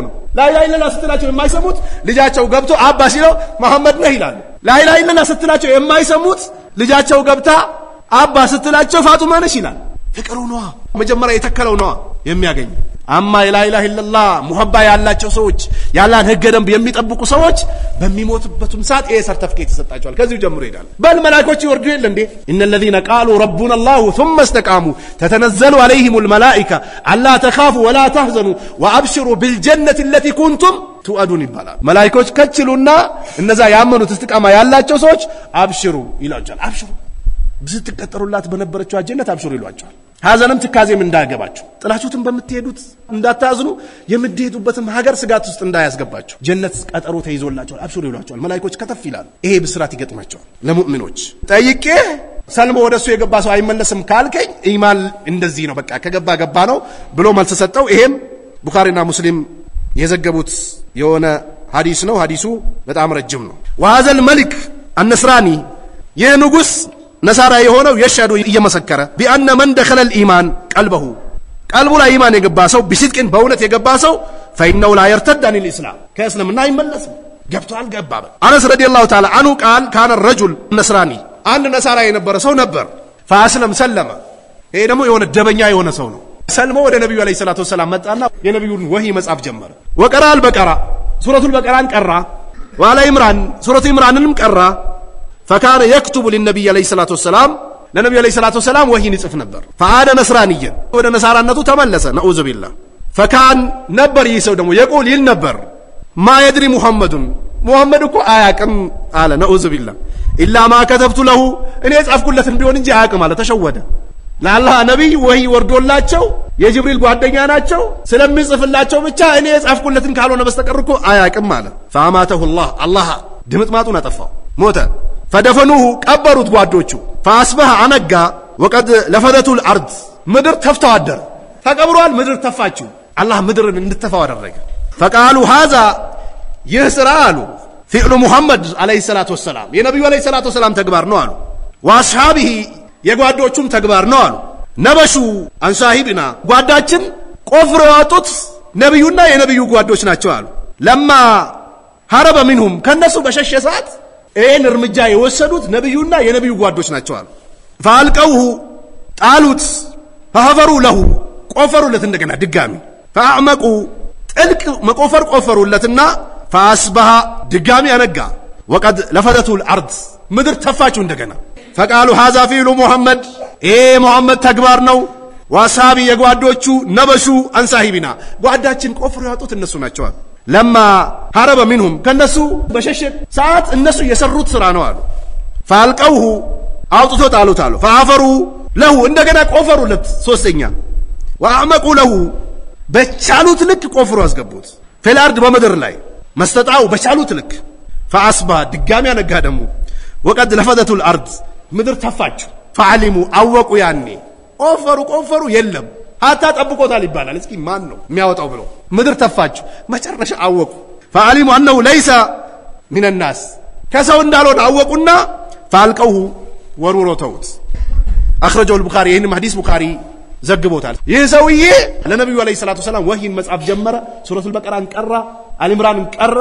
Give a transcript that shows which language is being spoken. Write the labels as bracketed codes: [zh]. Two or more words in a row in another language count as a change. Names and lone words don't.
[am] ነው ላኢላሃ ኢላላህ ስትላቸው የማይሰሙት ልጃቸው ገብቶ አባ ሲለው መሐመድ ነህ ይላሉ ላኢላሃ ኢላላህ ስትላቸው የማይሰሙት ልጃቸው ገብታ አባ ስትላቸው ፋጡማ ነሽ ይላል ፍቅሩ ነው መጀመሪያ የተከለው ነው የሚያገኝ አማ ላኢላሃ ኢላላህ ሙሐባ ያላቸው ሰዎች ያላን ህገ ደንብ የሚጠብቁ ሰዎች በሚሞቱበቱም ሰዓት ይሄ ሰርቲፊኬት ይሰጣቸዋል ከዚህ ጀምሮ ይላል በል መላእክቶች ይወርዱ የለ እንዴ [ar] ان الذين قالوا ربنا الله ثم استقاموا تتنزل عليهم الملائكه الا تخافوا ولا تحزنوا وابشروا بالجنه التي كنتم توعدون [am] ይባላል መላእክቶች ከችሉና እነዛ ያመኑት استقامه ያላቸው ሰዎች አብሽሩ ይላቸዋል አብሽሩ ብትቀጠሩላት በነበረችው ጀነት አብሽሩ ይሏቸዋል ሐዘንም ትካዜም እንዳያገባችሁ ጥላችሁትን በመትሄዱት እንዳታዝኑ የምትሄዱበትም ሀገር ስጋት ውስጥ እንዳያስገባችሁ ጀነት ቀጠሮ ተይዞላችኋል አብሽሩ ይሏቸዋል መላእክቶች ከተፍ ይላሉ ይሄ ብስራት ይገጥማቸዋል ለሙእሚኖች ጠይቄ ሰልሞ ወደሱ የገባ ሰው አይመለስም ካልከኝ ኢማን እንደዚህ ነው በቃ ከገባ ገባ ነው ብሎ መልስ ሰጠው ይሄም ቡኻሪና ሙስሊም የዘገቡት የሆነ ሐዲስ ነው ሐዲሱ በጣም ረጅም ነው [ar] وهذا الملك النصراني [am] የንጉስ ነሳራ የሆነው የሻዱ እየመሰከረ ቢአነ [ar] من دخل الايمان قلبه [am] ቀልቡ ላይ ኢማን የገባ ሰው ቢስጥቅን በእውነት የገባ ሰው [ar] فانه لا يرتد عن الاسلام [am] ከእስልምና አይመለስም ገብቷል ገባ አነስ ረዲየላሁ ተዓላ አንሁ ቃል ካነ [ar] الرجل النصراني [am] አንድ ነሳራ የነበረ ሰው ነበር [ar] فاسلم سلم [am] ይሄ ደግሞ የሆነ ደበኛ የሆነ ሰው ነው ሰልሞ ወደ ነብዩ አለይሂ ሰላቱ ወሰለም መጣና የነብዩን ወህይ መጻፍ ጀመረ [ar] وقرأ البقره سوره البقره قرأ وعلى عمران سوره [am] عمرانንም [ar] قرأ فكان يكتب للنبي عليه الصلاه والسلام [am] ለነብዩ አለይሂ ሰላቱ ወሰለም ወህይን ይጽፍ ነበር [ar] فعاد نصرانيا [am] ወደ ነሳራነቱ ተመለሰ [ar] نعوذ بالله فكان [am] ነበር ይሰው ደግሞ يقول ይል ነበር [ar] ما يدري [am] محمد እኮ አያቅም አለ [ar] نعوذ بالله الا ما كتبت له [am] እኔ ጻፍኩለትን ቢሆን እንጂ አያቅም አለ ተሸወደ ለአላህ ነብይ ወህይ ወርዶላቸው የጅብሪል ጓደኛ ናቸው ስለሚጽፍላቸው ብቻ እኔ ጻፍኩለትን ካልሆነ በስተቀር እኮ አያቅም አለ [ar] فاماته الله [am] ድምጥማጡን አጠፋው ሞተ [ar] فدفنوه قبروا [am] ጓዶቹ [ar] فاصبح انغا وقد لفظته الارض [am] ምድር ተፍታው አደረ ተቀብሯል ምድር ተፋችው አላህ ምድርን እንድትተፋው አደረገ [ar] فقالوا هذا يسرال فعل محمد عليه الصلاه والسلام [am] የነብዩ [ar] عليه الصلاه والسلام [am] ተግባር ነው አሉ واصحابه የጓዶቹም ተግባር ነው አሉ ነበሹ አንሳሂብና ጓዳችን ቆፍሮ ያወጡት ነብዩና የነብዩ ጓዶች ናቸው አሉ [ar] لما هرب منهم [am] ከነሱ በሸሸ ሰዓት ይሄን እርምጃ የወሰዱት ነብዩና የነብዩ ጓዶች ናቸው አሉ فالقوه ጣሉት [ar] فحفروا له [am] ቆፈሩለት እንደገና ድጋሚ فاعمقوا ጥልቅ መቆፈር ቆፈሩለትና فاصبح ድጋሚ አነጋ [ar] وقد لفظته الارض [am] ምድር ተፋችው እንደገና [ar] فقالوا هذا فعل محمد محمد [am] ተግባር ነው ዋሳቢ የጓዶቹ ነበሹ አንሳሂብና ጓዳችን ቆፍሮ ያወጡት እነሱ ናቸው አሉ [ar] لما هرب منهم [am] ከነሱ በሸሸ ሰዓት እነሱ የሰሩት ስራ ነው አሉ فالقوه አውጥቶ ጣሉት አሉ [ar] فعفروا له [am] እንደገና ቆፈሩለት ሶስተኛ [ar] واعمقوا له [am] በቻሉት ልክ ቆፍሩ አስገቡት [ar] في الارض [am] በመድር ላይ መስተጣው በቻሉት ልክ فاصبح ድጋሚ ያነጋ ደሙ [ar] وقد لفظت الارض [am] ምድር ተፋች فعلموا አወቁ ያኔ ቆፈሩ የለም አታ ጠብቆታል ይባላል እስኪ ማን ነው የሚያወጣው ብሎ ምድር ተፋች መጨረሻ አወቁ [ar] فعلموا انه ليس من الناس [am] ከሰው እንዳልሆነ አወቁና فالقوه ወሩሮተውት [ar] اخرجه البخاري [am] ይሄን ሐዲስ ቡኻሪ ዘግቦታል ይሰውዬ ለነብዩ አለይሂ ሰላቱ ሰላም ወህይን መጻፍ ጀመረ ሱረቱል በቀራን ቀራ አልኢምራንን ቀራ